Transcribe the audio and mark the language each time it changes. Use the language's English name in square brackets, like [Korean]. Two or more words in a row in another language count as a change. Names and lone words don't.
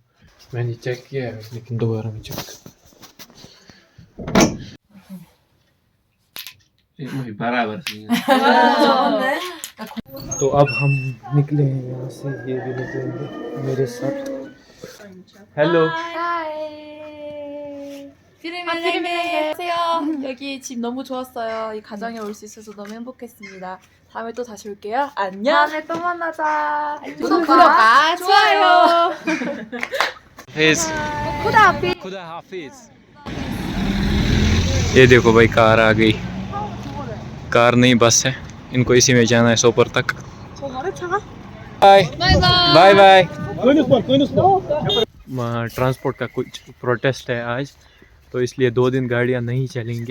[Hindi] मैंने चेक किया है लेकिन दोबारा में चेक बराबर। तो अब हम निकले हैं यहाँ से, ये भी निकलेंगे मेरे साथ। हेलो, [Korean] 안녕하세요. 여기 집 너무 좋았어요. 이 가정에 올 수 있어서 너무 행복했습니다. 다음에 또 다시 올게요. 안녕. 다음에 또 만나자. 구독과 좋아요. [Hindi] खुदा हाफिज। ये देखो भाई, कार आ गई। कार नहीं बस है, इनको इसी में जाना है सोपर तक। [English] bye bye bye. [Hindi] ट्रांसपोर्ट का कुछ प्रोटेस्ट है आज, तो इसलिए 2 दिन गाड़ियाँ नहीं चलेंगे।